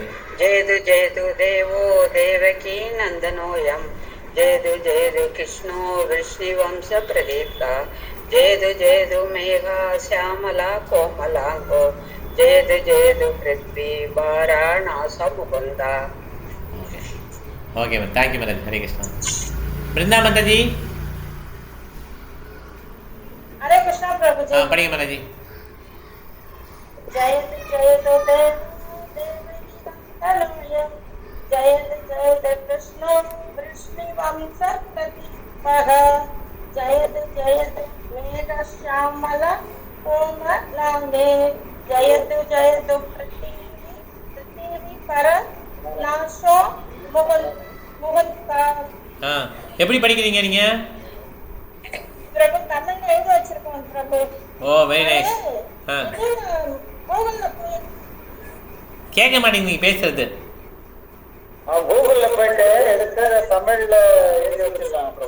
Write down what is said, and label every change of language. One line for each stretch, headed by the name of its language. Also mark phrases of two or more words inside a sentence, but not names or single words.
Sanskrit: जयतु जयतु देवो देवकीनन्दनोऽयं जयतु जयतु कृष्णो विष्णु वंश प्रदीप्ता जयतु जयतु मेघ श्यामल कोमलाङ्गो जयतु जयतु पृथ्वी वारणाश मुकुन्दा.
English: okay ma'am, thank you mataji. Hare Krishna.
Tamil: பிருந்தா மாதாஜி.
Hindi: हरे कृष्णा प्रभु जी
Tamil: படிங்க மாதாஜி.
Sanskrit: जयत जयत देवलोयम जयत जयत कृष्णो वृष्णि वंश प्रदीपः जयत जयत मेघ श्यामल कोमलांगे जयत जयत पृथ्वी पर नाशो मुकुंदा.
Tamil: எப்படி படிக்கிறீங்க நீங்கள்? பிரபு தமிழ்ல எழுதி வச்சிருக்கோம் பிரபு.
English: oh, very nice.
Tamil: கூகுள்ல போய் கேட்க மாட்டேங்க நீங்கள் பேசுறது. கூகுள்ல போயிட்டு எடுத்து தமிழ்ல எழுதி வச்சிருக்காங்க பிரபு.